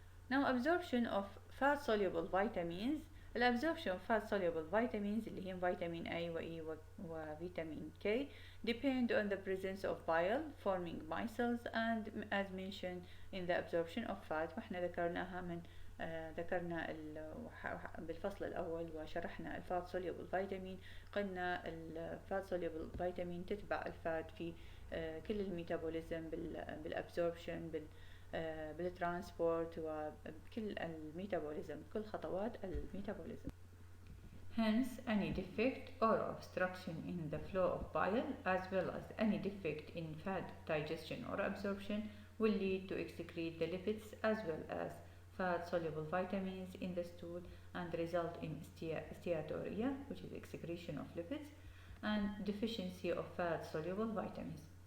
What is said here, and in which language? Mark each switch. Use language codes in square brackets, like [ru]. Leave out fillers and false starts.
[en] Now absorption of fat soluble vitamins. الabsorption of fat soluble vitamins [ar] اللي هي فيتامين A و E وفيتامين K [en] depend on the presence of bile forming micelles and as mentioned in the absorption of fat. [ar] واحنا ذكرناها ذكرنا بالفصل الأول وشرحنا الفات soluble vitamin. قلنا الفات soluble vitamin تتبع الفات في كل الميتابوليزم بالابسوربشن بالترانسبورت وبكل الميتابوليزم كل خطوات الميتابوليزم. [en] Hence any defect or obstruction in the flow of bile as well as any defect in fat digestion or absorption will lead to excrete the lipids as well as fat soluble vitamins in the stool and result in steatorrhea, which is excretion of lipids, and deficiency of fat soluble vitamins.